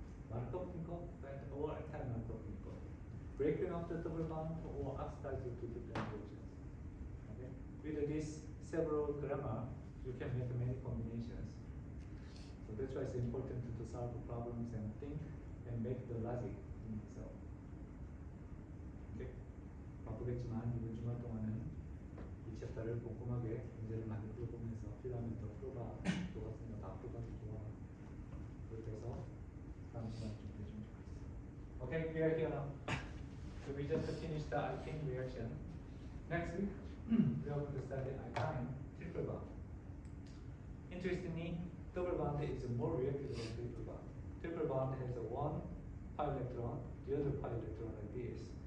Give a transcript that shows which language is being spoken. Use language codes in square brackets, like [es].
[en] Markov Nikov or anti-Markov Nikov. Breaking up the double bond or oxidize to different reactions. Okay? With this several grammar, you can make many combinations. So that's why it's important to solve the problems and think and make the logic in itself. Okay? [ko] 바쁘겠지만 이번 주말 동안은 이 챕터를 꼼꼼하게 문제를 많이 풀어보면서 필요하면 더 풀어봐. 또 같은 거 다 풀어봐도 좋아. 그렇게 해서 다음 시간에 좀 해주면 좋겠어. [en] Okay, we are here now. So we just finished the alkene reaction. Next week, we are going to study alkyne triple bond. Interestingly, double bond is more reactive than triple bond. Triple bond has a one pi electron, the other pi electron like this.